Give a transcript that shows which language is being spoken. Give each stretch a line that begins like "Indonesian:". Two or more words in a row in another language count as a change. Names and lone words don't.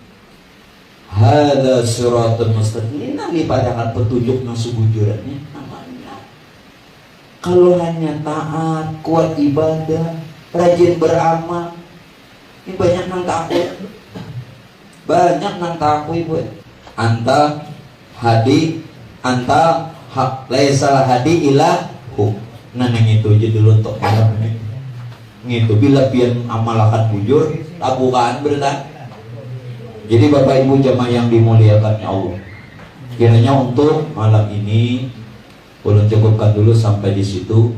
Arabic: هذا صراط مستقيم,
Banjar: ini nanti padakan petunjuk yang sebujurannya namanya. Kalau hanya taat, kuat ibadah, rajin beramal, ini banyak nang takut. Banyak nang takut ibu.
Arabic: أنت هادي، أنت حق، ليس الهادي إلا هو.
Banjar: Nah nang itu aja dulu untuk malam ini. Gitu bila pian amalakan bujur, tabukan berita. Jadi Bapak Ibu jamaah yang dimuliakan Allah, kiranya untuk malam ini ulun cukupkan dulu sampai di situ.